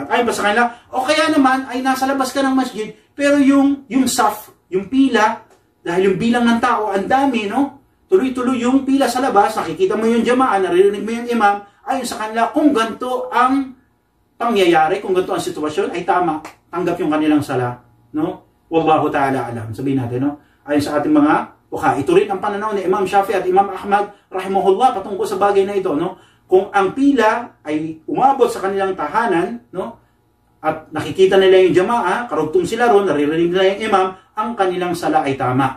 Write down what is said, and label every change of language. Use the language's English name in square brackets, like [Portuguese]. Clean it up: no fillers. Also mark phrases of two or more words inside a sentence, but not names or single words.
[Filipino] At ayon pa sa kanila, o kaya naman ay nasa labas ka ng masjid, pero yung saf, yung pila, dahil yung bilang ng tao, ang dami, no? Tuloy-tuloy yung pila sa labas, nakikita mo yung jamaah, naririnig mo yung imam, ayon sa kanila, kung ganito ang pangyayari, kung ganito ang sitwasyon, ay tama, tanggap yung kanilang sala, no? [Arabic] والله تعالى أعلم. [Filipino] Sabihin natin, no? Ayon sa ating mga ito rin ang pananaw ni Imam Shafi'i at Imam Ahmad rahimahullah patungkol sa bagay na ito, no? Kung ang pila ay umabot sa kanilang tahanan, no? At nakikita nila yung jamaah, karugtong sila ron, naririnig nila yung imam, ang kanilang sala ay tama.